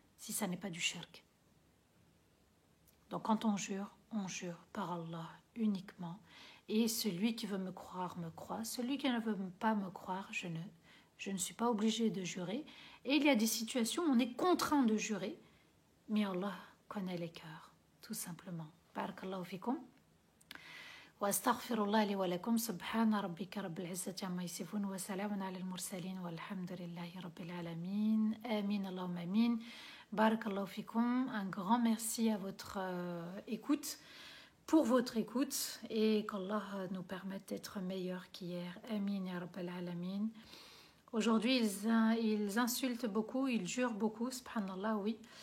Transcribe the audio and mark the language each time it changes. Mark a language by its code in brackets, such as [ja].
[fr] si ça n'est pas du shirk. Donc quand on jure par Allah uniquement. Et celui qui veut me croire, me croit. Celui qui ne veut pas me croire, je ne suis pas obligée de jurer. Et il y a des situations où on est contraint de jurer, mais Allah connaît les cœurs, tout simplement. [ar] Barakallahu fikum. واستغفر الله لي ولكم سبحان ربك رب العزة عما يصفون وسلام على المرسلين والحمد لله رب العالمين آمين اللهم آمين بارك الله فيكم. [fr] Un grand merci à votre écoute, pour votre écoute, et qu'Allah nous permette d'être meilleurs qu'hier. [ar] Amin ya rabbal alamin. [fr] Aujourd'hui ils insultent beaucoup, ils jurent beaucoup, subhanallah, oui.